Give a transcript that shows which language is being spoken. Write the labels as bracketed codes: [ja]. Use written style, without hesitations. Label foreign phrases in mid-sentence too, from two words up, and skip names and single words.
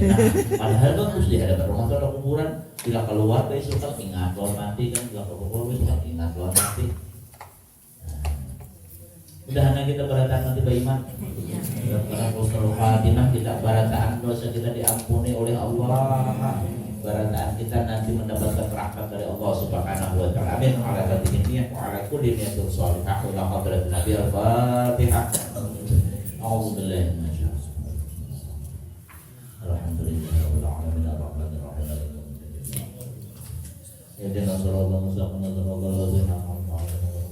[bjn] Padahal bagus di hadapan rumah tuh ada kuburan. Bila keluar besok kan ingat luar mati kan, bila keluar besok kan ingat luar mati. Mudah-mudahan kita berataan nanti beriman. Karena [ar] حسن الخاتمة, [bjn] kita berataan dosa kita diampuni oleh Allah. Berataan kita nanti mendapatkan rahmat dari Allah [ar] سبحانه وتعالى. [bjn] Amin. [ar] على هذه النية وعلى كل نية صالحة وإلى حضرة النبي الفاتحة. أعوذ بالله من الشيطان الرجيم. الحمد لله رب العالمين الرحمن الرحيم اهدنا الصراط المستقيم صراط الذين أنعمت عليهم.